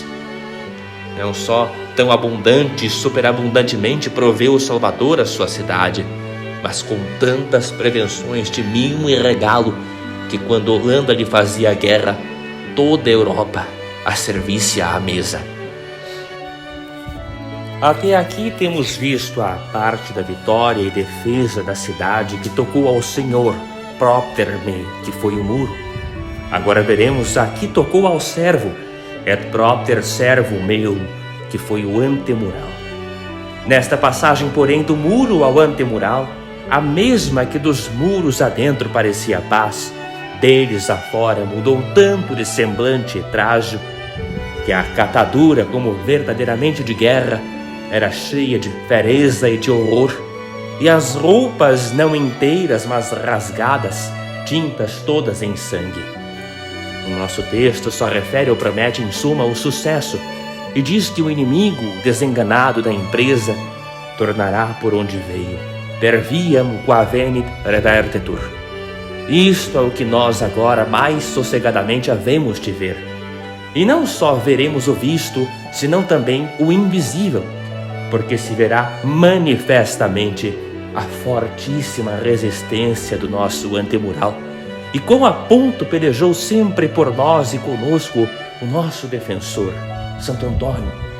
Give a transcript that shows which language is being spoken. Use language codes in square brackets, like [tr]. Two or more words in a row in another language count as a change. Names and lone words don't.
[pt] Não só tão abundante e superabundantemente proveu o Salvador a sua cidade, mas com tantas prevenções de mimo e regalo, que quando Holanda lhe fazia a guerra, toda a Europa a servisse à mesa. Até aqui temos visto a parte da vitória e defesa da cidade que tocou ao Senhor [la] propter me, [pt] que foi o muro. Agora veremos a que tocou ao servo, [la] et propter servo meum, [pt] que foi o antemural. Nesta passagem, porém, do muro ao antemural, a mesma que dos muros adentro parecia paz, deles afora mudou tanto de semblante e trajo, que a catadura, como verdadeiramente de guerra, era cheia de fereza e de horror, e as roupas não inteiras, mas rasgadas, tintas todas em sangue. O nosso texto só refere ou promete em suma o sucesso, e diz que o inimigo, desenganado da empresa, tornará por onde veio. [la] Per viam qua venit revertetur. [pt] Isto é o que nós agora mais sossegadamente havemos de ver. E não só veremos o visto, senão também o invisível, porque se verá manifestamente a fortíssima resistência do nosso antemural, e quão a ponto pelejou sempre por nós e conosco o nosso defensor, Santo Antônio.